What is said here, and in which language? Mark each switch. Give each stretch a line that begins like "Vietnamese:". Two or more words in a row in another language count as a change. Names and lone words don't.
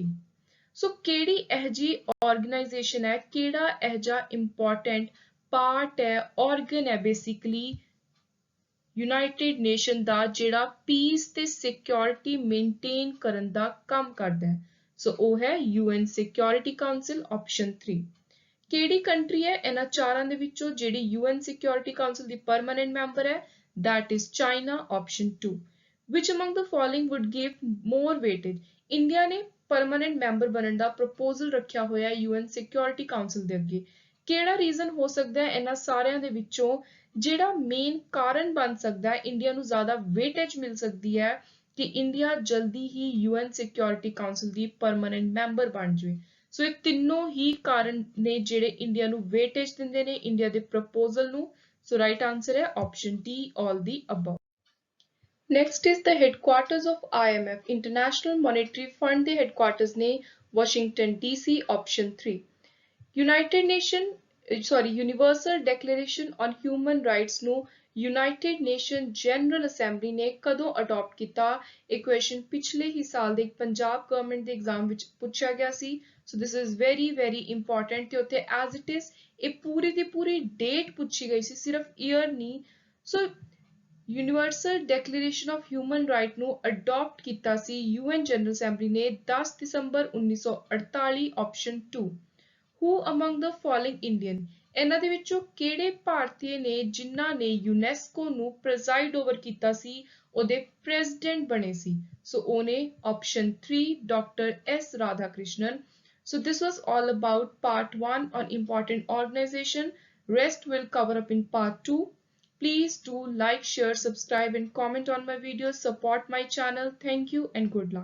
Punjabi: ਸੋ ਕਿਹੜੀ ਇਹ ਜਿਹੀ ਆਰਗੇਨਾਈਜੇਸ਼ਨ ਹੈ, ਕਿਹੜਾ ਇਹ ਜਿਹਾ ਇੰਪੋਰਟੈਂਟ ਪਾਰਟ ਹੈ, ਆਰਗਨ ਹੈ ਬੇਸਿਕਲੀ ਯੂਨਾਈਟਿਡ ਨੇਸ਼ਨ ਦਾ, ਜਿਹੜਾ ਪੀਸ ਤੇ ਸਿਕਿਉਰਿਟੀ ਮੇਨਟੇਨ ਕਰਨ ਦਾ ਕੰਮ ਕਰਦਾ ਹੈ? ਸੋ ਉਹ ਹੈ UN ਸਿਕਿਉਰਿਟੀ ਕਾਉਂਸਲ, ਆਪਸ਼ਨ 3। ਕਿਹੜੀ ਕੰਟਰੀ ਹੈ ਇਹਨਾਂ ਚਾਰਾਂ ਦੇ ਵਿੱਚੋਂ ਜਿਹੜੀ UN ਸਿਕਿਉਰਿਟੀ ਕਾਉਂਸਲ ਦੀ
English: permanent member
Punjabi: ਹੈ?
English: that is China, option 2। which among the following would give more weightage?
Punjabi: ਇੰਡੀਆ ਨੇ
English: permanent member
Punjabi: ਬਣਨ ਦਾ ਪ੍ਰਪੋਜ਼ਲ ਰੱਖਿਆ ਹੋਇਆ UN ਸਿਕਿਉਰਿਟੀ ਕਾਉਂਸਲ ਦੇ ਅੱਗੇ। ਕਿਹੜਾ ਰੀਜ਼ਨ ਹੋ ਸਕਦਾ ਹੈ ਇਹਨਾਂ ਸਾਰਿਆਂ ਦੇ ਵਿੱਚੋਂ ਜਿਹੜਾ ਮੇਨ ਕਾਰਨ ਬਣ ਸਕਦਾ ਹੈ ਇੰਡੀਆ ਨੂੰ ਜ਼ਿਆਦਾ weightage ਮਿਲ ਸਕਦੀ ਹੈ ਕਿ ਇੰਡੀਆ ਜਲਦੀ ਹੀ UN ਸਿਕਿਉਰਿਟੀ ਕਾਉਂਸਲ ਦੀ
English: permanent member
Punjabi: ਬਣ ਜਾਵੇ? ਸੋ ਇਹ ਤਿੰਨੋਂ ਹੀ ਕਾਰਨ ਨੇ ਜਿਹੜੇ ਇੰਡੀਆ ਨੂੰ weightage ਦਿੰਦੇ ਨੇ ਇੰਡੀਆ ਦੇ ਪ੍ਰਪੋਜ਼ਲ ਨੂੰ। ਸੋ
English: right answer
Punjabi: ਹੈ ਆਪਸ਼ਨ D,
English: all the above। Next is the headquarters of IMF, International Monetary Fund
Punjabi: ਦੇ
English: headquarters ਨੇ Washington DC, option 3।
Punjabi: Universal Declaration on Human Rights ਨੂੰ United Nations General Assembly ਨੇ ਕਦੋਂ ਅਡਾਪਟ ਕੀਤਾ? ਇਹ ਕੁਐਸਚਨ ਪਿਛਲੇ ਹੀ ਸਾਲ ਦੇ ਪੰਜਾਬ ਗਵਰਨਮੈਂਟ ਦੇ ਐਗਜ਼ਾਮ ਵਿੱਚ ਪੁੱਛਿਆ ਗਿਆ ਸੀ।
English: so this is very very important
Punjabi: ਤੇ ਉੱਥੇ
English: as it is
Punjabi: ਇਹ ਪੂਰੀ ਦੀ ਪੂਰੀ ਡੇਟ ਪੁੱਛੀ ਗਈ ਸੀ, ਸਿਰਫ ਈਅਰ ਨਹੀਂ। ਸੋ ਯੂਨੀਵਰਸਲ ਡੈਕਲੇਰੇਸ਼ਨ ਆਫ ਹਿਊਮਨ ਰਾਈਟ ਨੂੰ ਅਡਾਪਟ ਕੀਤਾ ਸੀ UN ਜਨਰਲ ਅਸੈਂਬਲੀ ਨੇ 10 ਦਸੰਬਰ 1948, ਆਪਸ਼ਨ 2।
English: Who among the following Indian?
Punjabi: ਇਹਨਾਂ ਦੇ ਵਿੱਚੋਂ ਕਿਹੜੇ ਭਾਰਤੀ ਨੇ ਜਿਨ੍ਹਾਂ ਨੇ UNESCO ਨੂੰ
English: presided over
Punjabi: ਕੀਤਾ ਸੀ, ਉਹਦੇ ਪ੍ਰੈਜ਼ੀਡੈਂਟ ਬਣੇ ਸੀ? ਸੋ ਉਹਨੇ ਆਪਸ਼ਨ 3 ਡਾਕਟਰ S Radhakrishnan।
English: So this was all about part 1 on important organization. Rest will cover up in part 2. Please do like, share, subscribe and comment on my videos. Support my channel. Thank you and good luck.